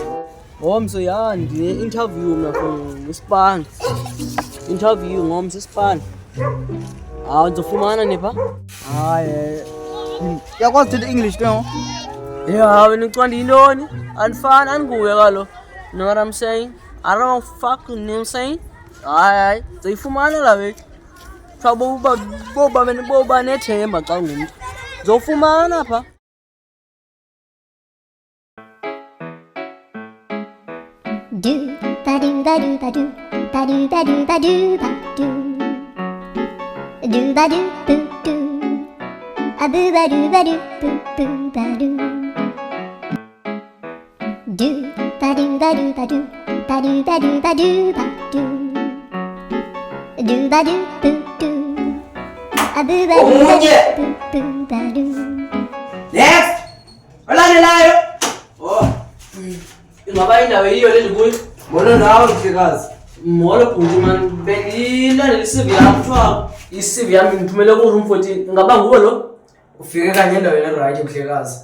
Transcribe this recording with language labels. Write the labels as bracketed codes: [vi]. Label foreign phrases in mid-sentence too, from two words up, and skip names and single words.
[xh] ngomso ya ndine-interview mna from ispan interview ngomso ispan ndizofumana nepha Hayi. Yakwazi uthetha English ke ngo? ya wena ucwanda yintoni andifani andinguye kalo [en] you know what I'm saying I don't fuck you know what I'm saying [xh] hayi ndizoyifumana la wethu boba nethemba xa ngumntu ndizofumana pha Do ba do ba do ba do ba do ba do ba do ba do ba do boo do a boo ba do ba do boo boo ba do ba do ba do ba do ba do ba do ba do ba do ba do boo do a boo ba do ba do boo boo ba do. next olandelayo ingaba indawo yiyo le ndikuyo Molo nawe mhlekazi. molo bhuti mani bendilandela i-CV yam kuthiwa i-CV yam ngithumele ku-room 14 ingaba nguwo lo Ufike kanye endaweni eright mhlekazi.